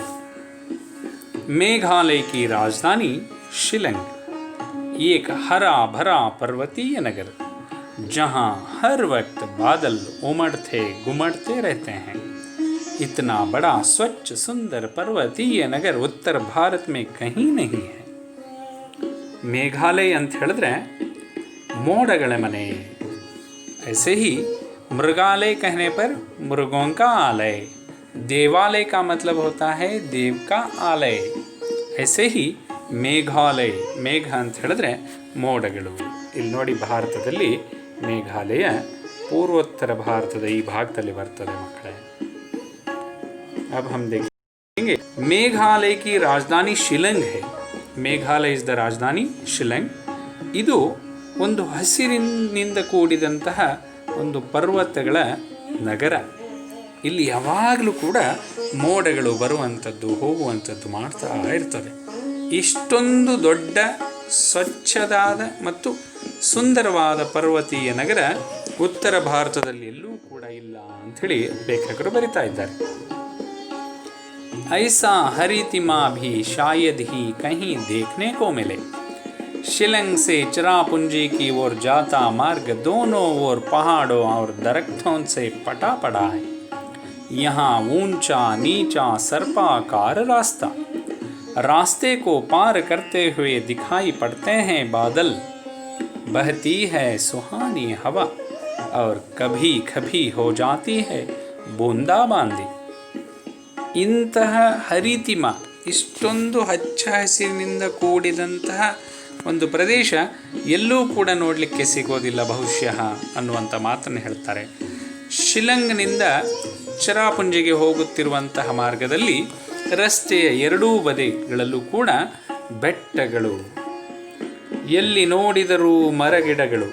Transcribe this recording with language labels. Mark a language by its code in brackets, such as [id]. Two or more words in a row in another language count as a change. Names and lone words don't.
[hi] मेघालय की राजधानी शिलंग एक हरा भरा पर्वतीय नगर, जहाँ हर वक्त बादल उमड़ते घुमड़ते रहते हैं। इतना बड़ा स्वच्छ सुंदर पर्वतीय नगर उत्तर भारत में कहीं नहीं है। [kn] मेघालय ಅಂತ ಹೇಳಿದ್ರೆ ಮೋಡಗಳ ಮನೆ। [hi] ऐसे ही मृगालय कहने पर मृगों का आलय, देवालय का मतलब होता है देव का आलय। ऐसे ही [kn] ಮೇಘಾಲಯ, ಮೇಘ ಅಂತ ಹೇಳಿದ್ರೆ ಮೋಡಗಳು. ಇಲ್ಲಿ ನೋಡಿ, ಭಾರತದಲ್ಲಿ ಮೇಘಾಲಯ ಪೂರ್ವೋತ್ತರ ಭಾರತದ ಈ ಭಾಗದಲ್ಲಿ ಬರ್ತದೆ ಮಕ್ಕಳೇ. [hi] अब हम देखेंगे मेघालय की राजधानी ಶಿಲಂಗ್ है। [kn] ಮೇಘಾಲಯ [en] is the [kn] ರಾಜಧಾನಿ ಶಿಲಂಗ್. ಇದು ಒಂದು ಹಸಿರಿನಿಂದ ಕೂಡಿದಂತಹ ಒಂದು ಪರ್ವತಗಳ ನಗರ. ಇಲ್ಲಿ ಯಾವಾಗಲೂ ಕೂಡ ಮೋಡಗಳು ಬರುವಂಥದ್ದು ಹೋಗುವಂಥದ್ದು ಮಾಡ್ತಾ ಇರ್ತದೆ. ಇಷ್ಟೊಂದು ದೊಡ್ಡ ಸ್ವಚ್ಛದಾದ ಮತ್ತು ಸುಂದರವಾದ ಪರ್ವತೀಯ ನಗರ ಉತ್ತರ ಭಾರತದಲ್ಲಿ ಎಲ್ಲೂ ಕೂಡ ಇಲ್ಲ ಅಂಥೇಳಿ ಲೇಖಕರು ಬರಿತಾ ಇದ್ದಾರೆ. [hi] ऐसा हरितिमा भी शायद ही कहीं देखने को मिले। शिलंग से चिरापुंजी की ओर जाता मार्ग दोनों ओर पहाड़ों और दरख्तों से पटा पड़ा है। यहाँ ऊंचा नीचा सर्पाकार रास्ता। रास्ते को पार करते हुए दिखाई पड़ते हैं बादल, बहती है सुहानी हवा और कभी कभी हो जाती है बूंदाबांदी। [kn] ಇಂತಹ ಹರಿತಿಮ, ಇಷ್ಟೊಂದು ಹಚ್ಚ ಹಸಿರಿನಿಂದ ಕೂಡಿದಂತಹ ಒಂದು ಪ್ರದೇಶ ಎಲ್ಲೂ ಕೂಡ ನೋಡಲಿಕ್ಕೆ ಸಿಗೋದಿಲ್ಲ ಬಹುಶಃ ಅನ್ನುವಂಥ ಮಾತನ್ನು ಹೇಳ್ತಾರೆ. ಶಿಲಂಗ್ನಿಂದ ಚಿರಾಪುಂಜಿಗೆ ಹೋಗುತ್ತಿರುವಂತಹ ಮಾರ್ಗದಲ್ಲಿ ರಸ್ತೆಯ ಎರಡೂ ಬದಿಗಳಲ್ಲೂ ಕೂಡ ಬೆಟ್ಟಗಳು, ಎಲ್ಲಿ ನೋಡಿದರೂ ಮರಗಿಡಗಳು.